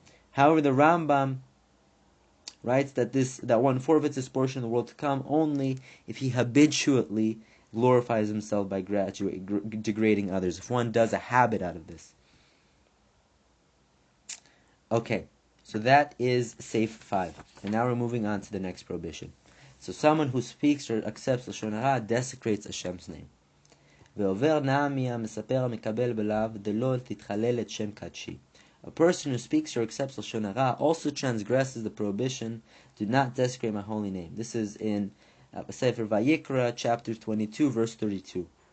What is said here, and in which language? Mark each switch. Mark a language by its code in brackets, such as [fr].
[en] However, the Rambam writes that one forfeits his portion of the world to come only if he habitually glorifies himself by degrading others, if one does a habit out of this. Okay, so that is Seif 5. And now we're moving on to the next prohibition. So someone who speaks or accepts lashon hara desecrates Hashem's name. [he] ועובר נעמי המספר המקבל בלאו דלא תתחלל את שם קדשי. [en] A person who speaks or accepts lashon hara also transgresses the prohibition, do not desecrate my holy name. This is in Sefer Vayikra, chapter 22, verse 32.